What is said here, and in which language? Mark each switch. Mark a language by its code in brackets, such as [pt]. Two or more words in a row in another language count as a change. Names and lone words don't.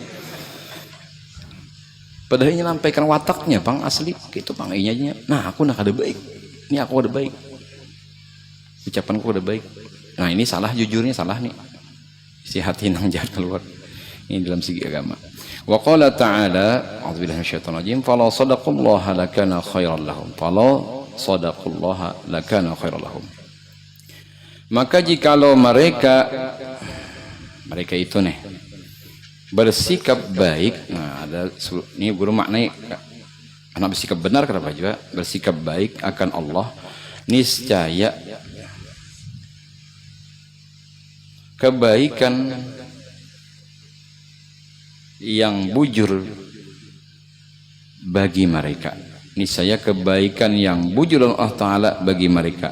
[bjn] Padahal ini lampaikan wataknya pang asli gitu pang inya. Nah aku nak ada baik, ini aku ada baik, ucapanku ada baik. Nah ini salah, jujurnya salah nih, si hati nang jahat keluar. Ini dalam segi agama. [ar] وقال تعالى أعوذ بالله من الشيطان الرجيم فلو صدقوا الله لكان خيرا لهم [bjn] maka jikalau mereka itu nih bersikap baik. Nah ada ini guru maknai anak bersikap benar kenapa juga bersikap baik akan Allah, niscaya kebaikan yang bujur bagi mereka, niscaya kebaikan yang bujur Allah Ta'ala bagi mereka.